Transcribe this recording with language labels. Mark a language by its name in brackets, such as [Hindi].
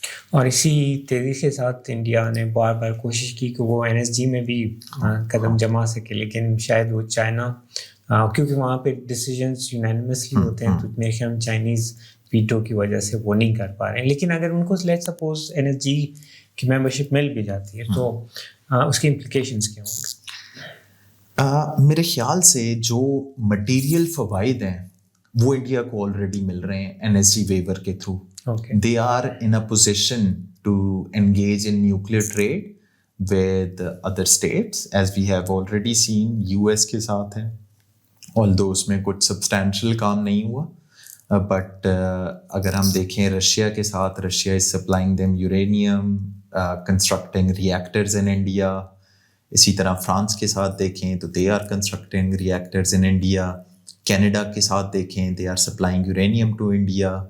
[Urdu] اور اسی تیزی کے ساتھ انڈیا نے بار بار کوشش کی کہ وہ NSG میں بھی قدم جما سکے, لیکن شاید وہ چائنا, کیونکہ وہاں پہ ڈیسیجنس یونینیمسلی ہوتے ہیں, تو میرے خیال میں چائنیز ویٹو کی وجہ سے وہ نہیں کر پا رہے ہیں. لیکن اگر ان کو لیٹ سپوز NSG کی ممبرشپ مل بھی جاتی ہے تو اس کی امپلیکیشنس کیا ہوں گے؟ میرے خیال سے جو مٹیریل فوائد ہیں وہ انڈیا کو آلریڈی مل رہے ہیں NSG ویور کے through. [English] They are in a position to engage in nuclear trade with other states, as we have already seen US [Urdu] کے ساتھ ہیں, [English] although [Urdu] اس میں کچھ سبسٹینشیل کام نہیں ہوا. بٹ اگر ہم دیکھیں رشیا کے ساتھ, Russia [English] is supplying them uranium, constructing reactors in India. [Urdu] اسی طرح فرانس کے ساتھ دیکھیں تو [English] they are constructing reactors in India. [Urdu] Canada کے ساتھ دیکھیں [English] they are supplying uranium to India.